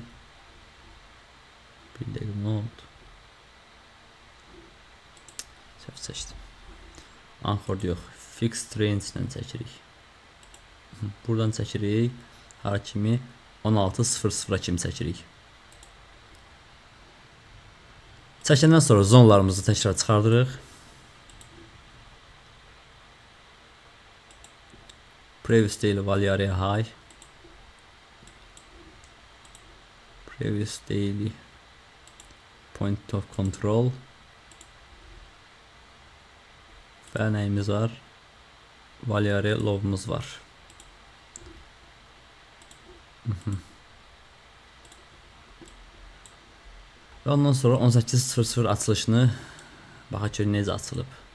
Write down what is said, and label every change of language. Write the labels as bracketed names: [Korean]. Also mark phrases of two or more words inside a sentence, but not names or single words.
[Azerbaijani] Bir dəqiqə nə oldu? Səhv seçdim. Anchored yox, [English] fixed range [Azerbaijani] ilə çəkirik. Buradan çəkirik. Hara kimi? 16.00 kimi çəkirik. Çəkəndən sonra zonlarımızı təkrar çıxardırıq. [English] Previous daily value area high. Previous daily point of control. [Azerbaijani] Və nəyimiz var? [English] Value area low'umuz [Azerbaijani] var. Və ondan sonra 18.00 açılışını baxaq ki, necə açılıb.